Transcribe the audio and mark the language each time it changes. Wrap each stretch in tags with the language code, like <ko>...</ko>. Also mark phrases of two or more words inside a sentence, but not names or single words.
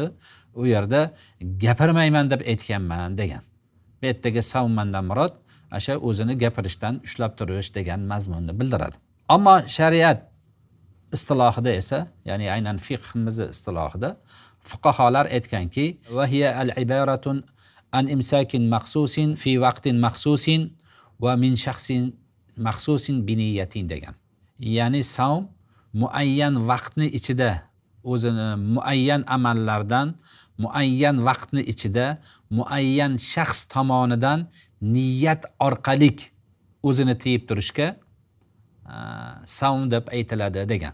<uz>U yerda gapirmayman deb aytganman degan. Bu yerdagi savmandan murod o'sha o'zini gapirishdan ushlab turish degan mazmunni bildiradi. Ammo shariat istilohida esa, ya'ni aynan fiqhimiz istilohida fuqaholar aytganki,</uz> <ar>وهي العبارة عن إمساك مخصوص في وقت مخصوص ومن شخص مخصوص بنية</ar> <uz>degan. Ya'ni savm muayyan vaqtni ichida o'zini muayyan amallardan muayyan vaqtni ichida muayyan shaxs tomonidan niyat orqali o'zini tiyib turishga savm deb aytiladi degan.</uz>